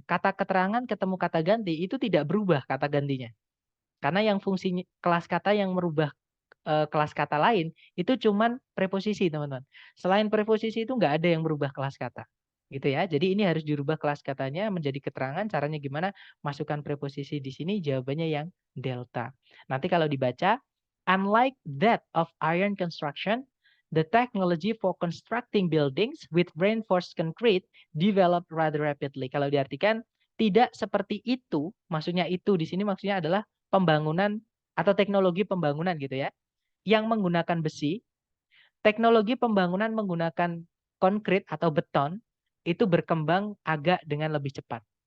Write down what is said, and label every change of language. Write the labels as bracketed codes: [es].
[id] Kata keterangan ketemu kata ganti itu tidak berubah kata gantinya. Karena yang fungsinya kelas kata yang merubah kelas kata lain itu cuman preposisi, teman-teman. Selain preposisi itu nggak ada yang merubah kelas kata. Gitu ya. Jadi ini harus dirubah kelas katanya menjadi keterangan. Caranya gimana? Masukkan preposisi di sini, jawabannya yang delta. Nanti kalau dibaca, [en] unlike that of iron construction, the technology for constructing buildings with reinforced concrete developed rather rapidly. [id] Kalau diartikan tidak seperti itu, maksudnya itu di sini maksudnya adalah pembangunan atau teknologi pembangunan gitu ya, yang menggunakan besi, teknologi pembangunan menggunakan konkrit atau beton itu berkembang agak dengan lebih cepat.